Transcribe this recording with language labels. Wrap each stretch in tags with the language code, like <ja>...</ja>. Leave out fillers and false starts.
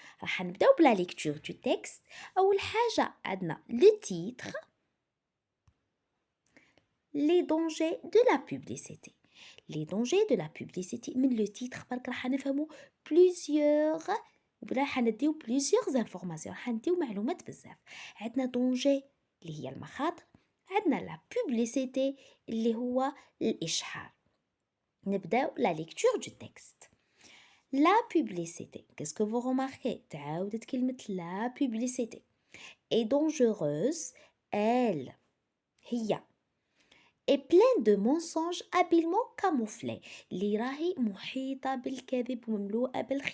<ar>راح نبداو بلا</ar> <fr>lecture du texte.</fr> <ar>أول حاجة عندنا</ar> <fr>le titre, les dangers de la publicité. Les dangers de la publicité من le titre</fr> <ar>برك راح نفهمو</ar> <fr>plusieurs</fr> <ar>راح نديو</ar> <fr>plusieurs informations</fr> <ar>راح نديو معلومات بزاف. عندنا danger اللي هي المخاطر، عندنا la publicité اللي هو الإشحار. نبداو</ar> <fr>la lecture du texte. La publicité, qu'est-ce que vous remarquez?</fr> <ar>تعاودت كلمة</ar> <fr>la publicité est dangereuse, elle هي est pleine de mensonges habilement camouflés</fr> <ar>اللي راهي محيطة بالكذب ومملوءة</ar>